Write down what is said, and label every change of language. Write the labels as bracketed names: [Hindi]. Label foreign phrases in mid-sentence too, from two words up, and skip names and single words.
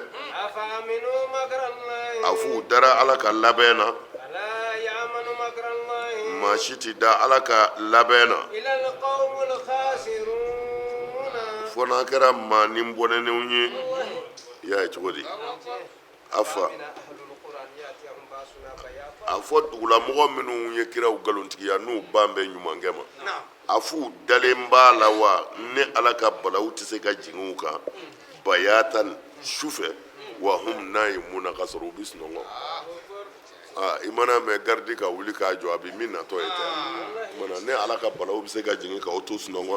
[Arabic] أفأمنوا مكر الله [Bambara] a f'u dara ala ka labɛn na [Arabic] لا يأمن مكر الله [Bambara] maa si ti da ala ka labɛn na [Arabic] إلا القوم الخاسرون [Bambara] fo n'a kɛra maa ni bɔnɛnenw ye i y'a ye cogo di a fa [Arabic] أمن أهل القرى أن يأتيهم بأسنا بياتا [Bambara] a fɔ dugulamɔgɔ minnu ye kiraw galontigiya n'u ban bɛ ɲumankɛ ma a f'u dalen b'a la wa ne ala ka balawu tɛ se ka jigin u kan bayatan sufɛ [Arabic] وهم نائمون [Bambara] ka sɔrɔ u bɛ sunɔgɔ i mana mɛn garidi ka wuli k'a jɔ a bɛ min natɔ ye tɛ mana ne ala ka balawu bɛ se ka jigin k'aw to sunɔgɔ la